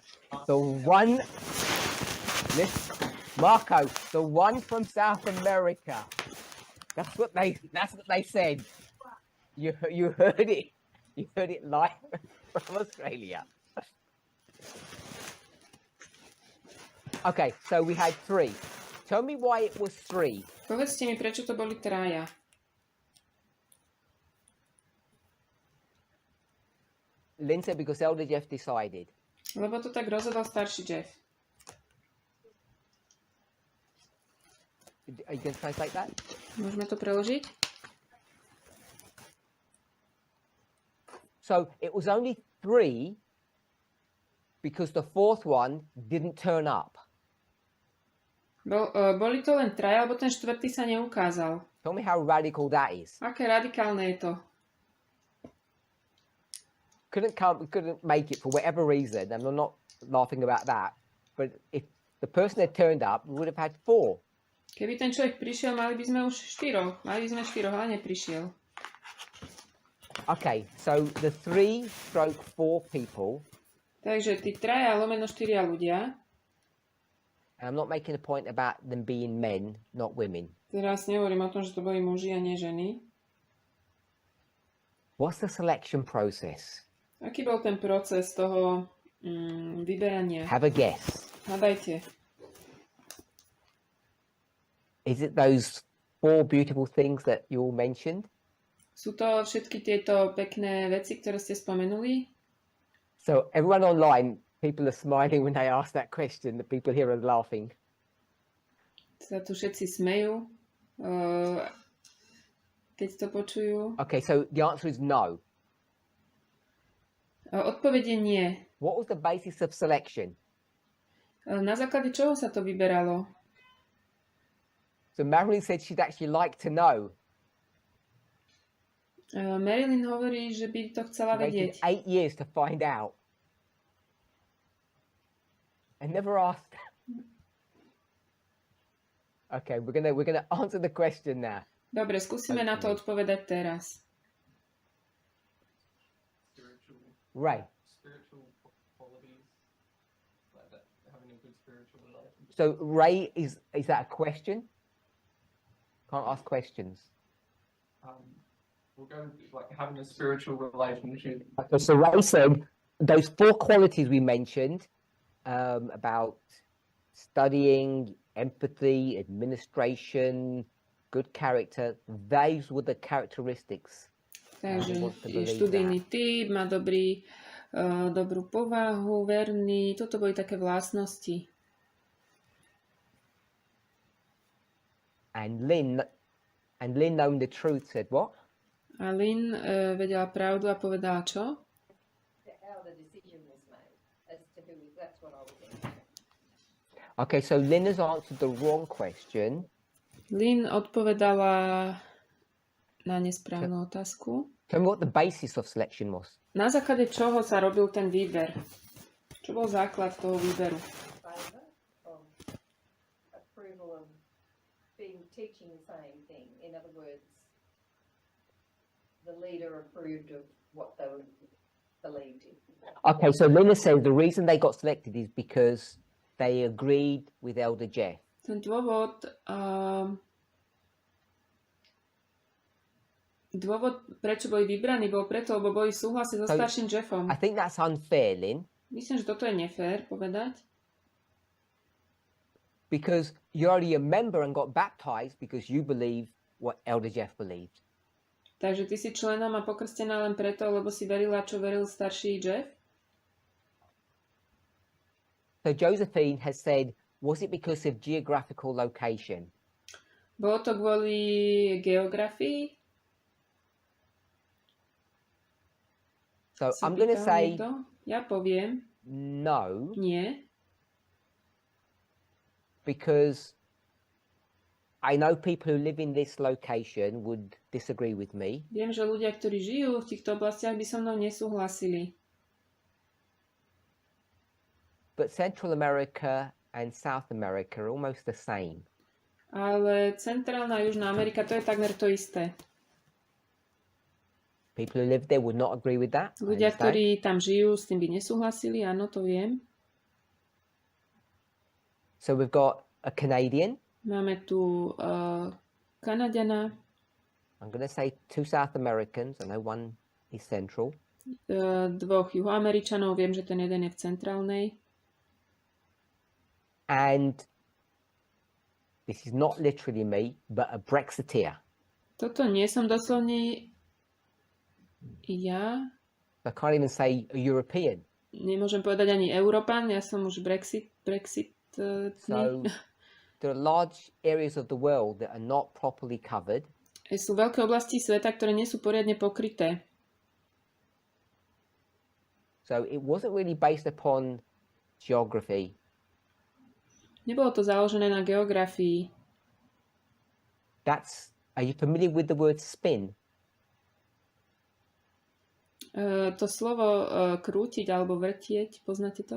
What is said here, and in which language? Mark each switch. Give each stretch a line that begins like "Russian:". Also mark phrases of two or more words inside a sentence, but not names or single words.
English: The one, Marco, the one from South America. That's what they said. You heard it. You heard it live from Australia. Okay, so we had 3. Tell me why it was 3.
Slovak: Povedzte mi, prečo to boli traja.
English: Lynn said because Elder Jeff decided.
Slovak: Lebo to tak rozhodol starší Jeff.
English: Are you going to translate that?
Slovak: Môžeme to preložiť?
English: So it was only 3 because the 4th one didn't turn up.
Slovak: Boli to len traja, lebo ten 4. sa neukázal.
English: Tell me how radical that is.
Slovak: Aké radikálne je to?
English: Couldn't make it for whatever reason, and I'm not laughing about that. But if the person had turned up, we would have had 4.
Slovak: Keby ten človek prišiel, mali by sme už 4. Mali by sme 4, ale neprišiel.
English: Okay, so the 3/4 people.
Slovak: Takže tí traja lomeno 4 ľudia.
English: And I'm not making a point about them being men, not women.
Slovak: Teraz nehovorím o tom, že to boli muži a nie ženy.
English: What's the selection process?
Slovak: Aký bol ten proces toho vyberania?
English: Have a guess.
Slovak: Hádajte.
English: Is it those 4 beautiful things that you all mentioned?
Slovak: Sú to všetky tieto pekné veci, ktoré ste spomenuli?
English: So everyone online, people are smiling when they ask that question. The people here are laughing.
Slovak: Sa tu všetci smejú, keď to počujú.
English: Okay, so the answer is no.
Slovak: Odpoveď je nie.
English: What was the basis of selection?
Slovak: Na základe čoho sa to vyberalo?
English: So Marilyn said she'd actually like to know.
Slovak: Marilyn hovorí, že by to chcela
English: She waited
Slovak: vedieť.
English: 8 years to find out. And never asked. Okay, we're gonna answer the question now.
Slovak: Dobre, skúsime na to odpovedať teraz.
English: Spiritual, Ray. spiritual qualities, like that, having a good spiritual relationship. So Ray, is that a question? Can't ask questions. We'll go with, like having a spiritual relationship. Okay, so Ray said those 4 qualities we mentioned about studying, empathy, administration, good character, those were the characteristics.
Slovak: Takže
English: He wants to believe
Slovak: študijný typ, má dobrú povahu, verný. Toto boli také vlastnosti.
English: And Lynn, knowing the truth, said what?
Slovak: A Lynn vedela pravdu a povedala čo?
English: How the decision was made as to who, that's what I was thinking. Okay, so Lynn has answered the wrong question.
Slovak: Lynn odpovedala na nesprávnu otázku.
English: Tell me what the basis of selection was.
Slovak: Na základe čoho sa robil ten výber? Čo bol základ toho výberu?
English: Favour of approval of being teaching the same thing. In other words, the leader approved of what they were believed in. Okay, so Lynn says the reason they got selected is because they agreed with Elder Jeff.
Slovak: Ten dôvod, prečo boli vybraní, bol preto, lebo boli v súhlase so starším Jeffom.
English: I think that's unfair, Lynn,
Slovak: Myslím, že toto je nefér povedať.
English: because you're already a member and got baptized because you believe what Elder Jeff believed.
Slovak: Takže ty si členom a pokrstená len preto, lebo si verila, čo veril starší Jeff.
English: So Josephine has said, was it because of geographical location?
Slovak: Bolo to kvôli geografii?
English: So
Slovak: Sa
English: I'm going to
Slovak: pýtal
English: say
Slovak: niekto? Ja poviem,
English: no,
Slovak: nie.
English: because I know people who live in this location would disagree with me.
Slovak: Viem, že ľudia, ktorí žijú v týchto oblastiach, by so mnou nesúhlasili.
English: But Central America and South America are almost the same.
Slovak: Ale Centrálna a Južná Amerika, to je takmer to isté.
English: People who live there would not agree with that. I
Slovak: Ľudia,
English: understand.
Slovak: ktorí tam žijú, s tým by nesúhlasili, áno, to viem.
English: So we've got a Canadian.
Slovak: Máme tu Kanaďana,
English: I'm going to say 2 South Americans. I know one is central.
Slovak: dvoch Juhoameričanov, viem, že ten jeden je v Centrálnej.
English: And this is not literally me, but a Brexiteer.
Slovak: Toto nie som doslovne ja.
English: I can't even say a European.
Slovak: Nemôžem povedať ani Európan, ja som už Brexit.
English: So there are large areas of the world that are not properly covered.
Slovak: Sú veľké oblasti sveta, ktoré nie sú poriadne pokryté.
English: So it wasn't really based upon geography.
Slovak: Nebolo to založené na geografii.
English: Are you familiar with the word spin?
Slovak: To slovo krútiť alebo vrtieť, poznáte to?